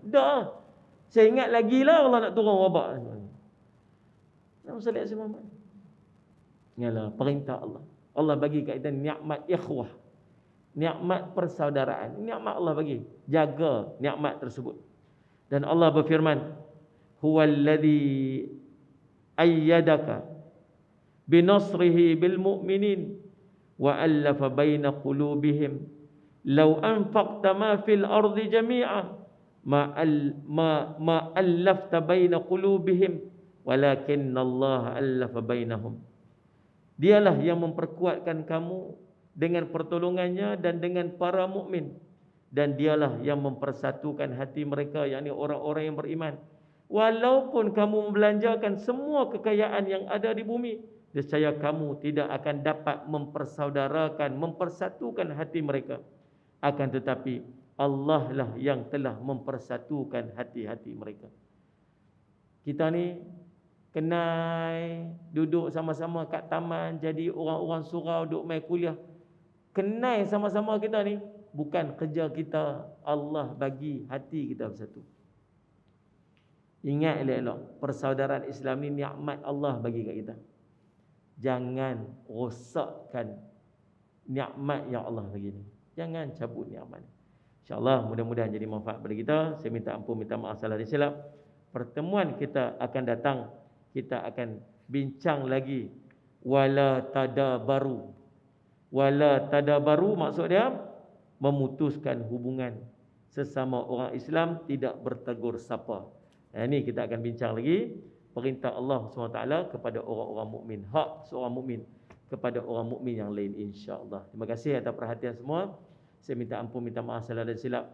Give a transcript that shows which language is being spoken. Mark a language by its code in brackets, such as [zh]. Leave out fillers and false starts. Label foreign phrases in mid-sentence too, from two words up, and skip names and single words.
[ms] Dah, saya ingat lagi lah Allah nak turun wabak. Nama salih Muhammad. Yalah, perintah Allah. Allah bagi kat kita nikmat ikhwah, nikmat persaudaraan. Nikmat Allah bagi. Jaga nikmat tersebut. Dan Allah berfirman, [ar] هو الذي أيدك بنصره بالمؤمنين وألف بين قلوبهم لو أنفقت ما في الأرض جميعا ما ألفت بين قلوبهم ولكن الله ألف بينهم. [ms] Dialah yang memperkuatkan kamu dengan pertolongannya dan dengan para mukmin, dan dialah yang mempersatukan hati mereka, yakni orang-orang yang beriman. Walaupun kamu membelanjakan semua kekayaan yang ada di bumi, nescaya kamu tidak akan dapat mempersaudarakan, mempersatukan hati mereka. Akan tetapi Allah lah yang telah mempersatukan hati-hati mereka. Kita ni kenal, duduk sama-sama kat taman, jadi orang-orang surau, duduk main kuliah. Kenal sama-sama kita ni, bukan kerja kita. Allah bagi hati kita bersatu. Ingat elok-elok, persaudaraan Islam ni nikmat Allah bagi kat kita. Jangan rosakkan nikmat yang Allah bagi ni. Jangan cabut nikmat ni. InsyaAllah mudah-mudahan jadi manfaat bagi kita. Saya minta ampun, minta maaf salah dan silap. Pertemuan kita akan datang, kita akan bincang lagi [ar] ولا تدابروا. ولا تدابروا [ms] maksud dia memutuskan hubungan sesama orang Islam, tidak bertegur sapa. Ini kita akan bincang lagi perintah Allah SWT kepada orang-orang mukmin, hak seorang mukmin kepada orang mukmin yang lain, insya-Allah. Terima kasih atas perhatian semua. Saya minta ampun, minta maaf salah dan silap.